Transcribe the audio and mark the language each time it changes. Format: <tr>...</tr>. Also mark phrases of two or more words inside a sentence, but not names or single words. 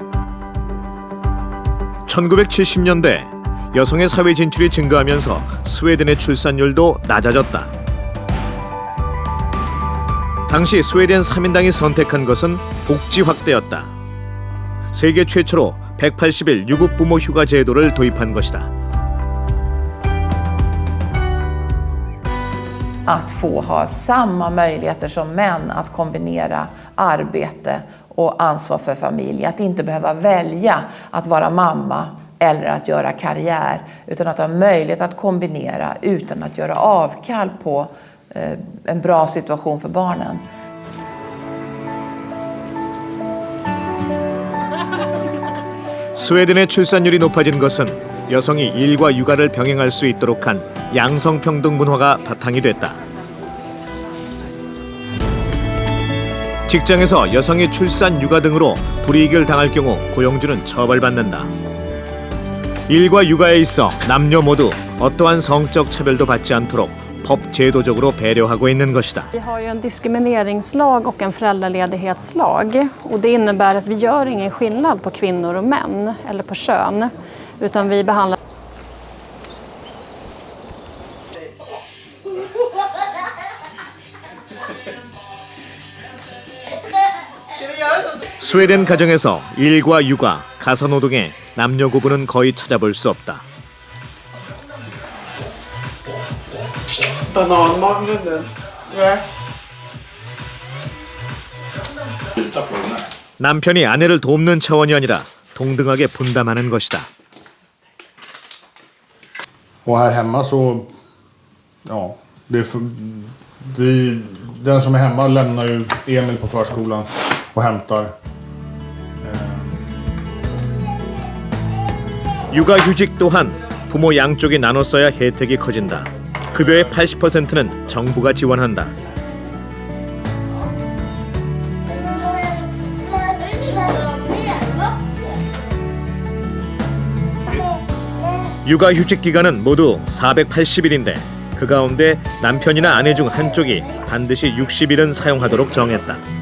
<ko>1970년대 여성의 사회 진출이 증가하면서 스웨덴의 출산율도 낮아졌다. 당시 스웨덴 3인당이 선택한 것은 복지 확대였다. 세계 최초로 180일 유급 부모 휴가 제도를 도입한 것이다.</ko> <sv>Att få ha samma möjligheter som män att kombinera arbete och ansvar för familj. Att inte behöva välja att vara mamma eller att göra karriär. Utan att ha möjlighet att kombinera utan att göra avkall på en bra situation för barnen.</sv> <ko>스웨덴의 출산율이 높아진 것은 여성이 일과 육아를 병행할 수 있도록 한 양성평등 문화가 바탕이 됐다. 직장에서 여성이 출산, 육아 등으로 불이익을 당할 경우 고용주는 처벌받는다. 일과 육아에 있어 남녀 모두 어떠한 성적 차별도 받지 않도록 법 제도적으로 배려하고 있는 것이다.</ko> <sv>Vi har ju en diskrimineringslag och en föräldraledighetslag och det innebär att vi gör ingen skillnad på kvinnor och män eller på kön utan vi behandlar</sv> <ko>스웨덴 가정에서 일과 육아, 가사노동의 남녀 구분은 거의 찾아볼 수 없다.</ko> <sv>Bananmagnen.</sv> <ko>왜? 남편이 아내를 돕는 차원이 아니라 동등하게 분담하는 것이다.</ko> <sv>Och här hemma så, ja, den som är hemma lämnar ju Emil på förskolan och hämtar.</sv> <ko>육아휴직 또한 부모 양쪽이 나눠 써야 혜택이 커진다. 급여의 80%는 정부가 지원한다. 육아휴직 기간은 모두 480일인데 그 가운데 남편이나 아내 중 한쪽이 반드시 60일은 사용하도록 정했다.</ko>